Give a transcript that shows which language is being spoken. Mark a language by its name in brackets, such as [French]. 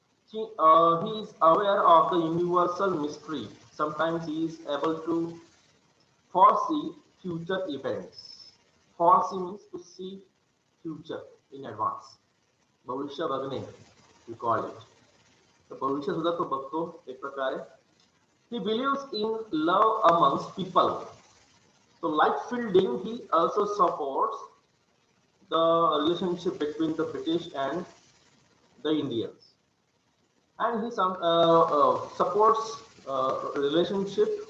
[English] He is aware of the universal mystery. Sometimes he is able to foresee future events. Foresee means to see future in advance. [Marathi] भविष्य बघणे, [English] we call it. [Marathi] तर भविष्य सुद्धा तो बघतो एक प्रकारे. [English] He believes in love amongst people. So like Fielding, he also supports the relationship between the British and the Indians. And he supports relationship.